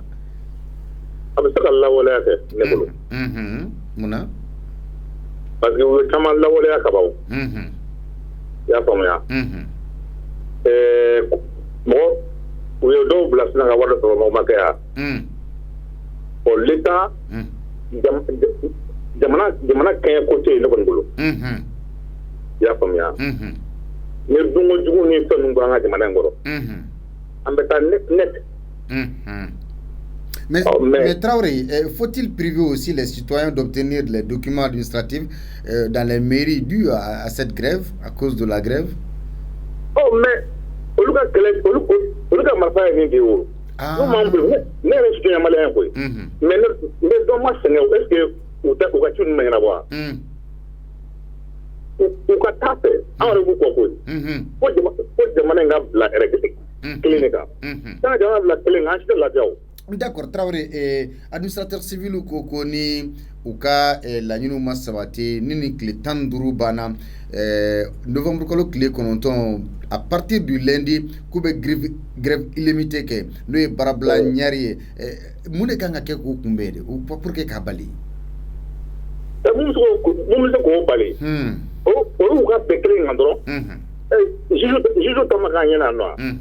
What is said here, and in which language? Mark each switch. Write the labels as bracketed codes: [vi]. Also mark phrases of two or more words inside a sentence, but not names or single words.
[bm] A bɛ se ka lawaleya kɛ ne bolo. Munna? [fr] Parce que [bm] u ye caman lawaleya ka ban o. I y'a faamuya. Mɔgɔ u ye dɔw bila sisan ka wari dɔ sɔrɔ o ma kɛ yan. Bon l'État jamana kɛɲɛ ko tɛ yen ne kɔni bolo. I y'a faamuya. Ni dunko jugu ni fɛn ninnu bɔra an ka jamana in kɔrɔ. An bɛ taa net. [fr] Mais Traoré, faut-il priver aussi les citoyens d'obtenir les documents administratifs dans les mairies dues à cette grève, à cause de la grève? [bm] Oh, mais olu ka marifa ye min de o. N'u m'an bolo ne yɛrɛ [fr] citoyen malien [bm] koyi. Mais ne dɔn ma sɛgɛn [fr] est-ce que [bm] u ka ci ninnu ma ɲɛnabɔ wa? U ka taa fɛ an yɛrɛ b'u kɔ koyi. Ko jamana in ka bila kelen de kan. N'a ka jamana bila kelen kan an si tɛ lafiya o. D'accord, Traoré, administrateur civil ko ni u ka laɲiniw ma sabati ni tile 15 banna novembre kalo tile 9 [fr] à partir du lundi [bm] k'u bɛ [fr] grève illimitée [bm] kɛ n'o ye baarabila ɲari ye mun de kan ka kɛ k'u kunbɛn de [fr] pour que [bm] k'a bali? Mun bɛ se k'o bali olu ka bɛn kelen kan dɔrɔn juge kama k'a ɲɛna nɔ